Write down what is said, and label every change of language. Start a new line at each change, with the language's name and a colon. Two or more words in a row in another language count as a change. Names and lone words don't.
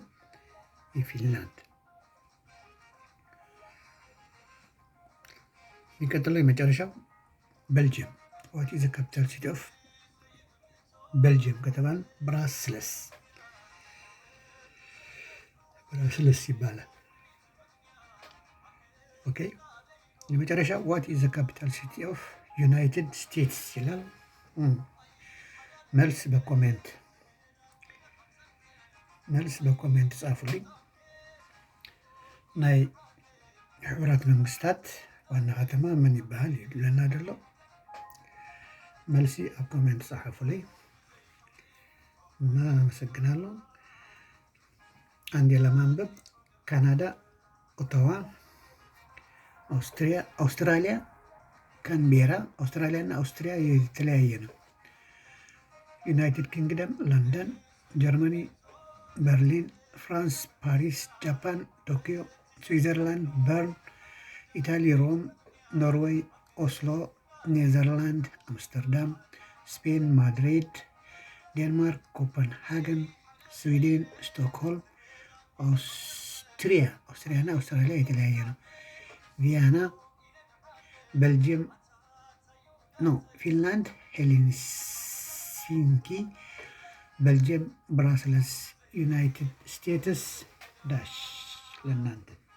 Amharic: የፊንላንድ። የሚቀጥለው የመጨረሻው ቤልጅየም።
English: What is the capital city of Belgium
Amharic: ከተባለ ብራስለስ ይባላል። ኦኬ። የመጨረሻ
English: What is the capital city of United States
Amharic: ይላል። መልስ በኮሜንት ጻፉልኝ።
Tigrinya: ናይ ሕቡራት መንግስታት
Amharic: ዋና ከተማ ምን ይባሃል ይሉና
Tigrinya: ደሎ መልሲ ኣብ ኮሜንት
Amharic: ጻፉልኝ። አመሰግናለሁ። አንዴ ለማንበብ ካናዳ ኦታዋ፣ አውስትራሊያ ካንቤራ። አውስትራሊያ እና አውስትሪያ የተለያየ ነው። ዩናይትድ ኪንግደም ለንደን፣ ጀርመኒ በርሊን፣ ፍራንስ ፓሪስ፣ ጃፓን ቶኪዮ፣ ስዊዘርላንድ በርን፣ ኢታሊ ሮም፣ ኖርዌይ ኦስሎ፣ ኔዘርላንድ አምስተርዳም፣ ስፔን ማድሪድ፣ ዴንማርክ ኮፐንሃገን፣ ስዊድን ስቶክሆልም፣ አውስትሪያና አውስትራሊያ የተለያየ ነው። ቪያና፣ ቤልጅየም ፊንላንድ ሄልሲንኪ፣ ቤልጅየም ብራስለስ፣ ዩናይትድ ስቴትስ ዳሽ። ለእናንተ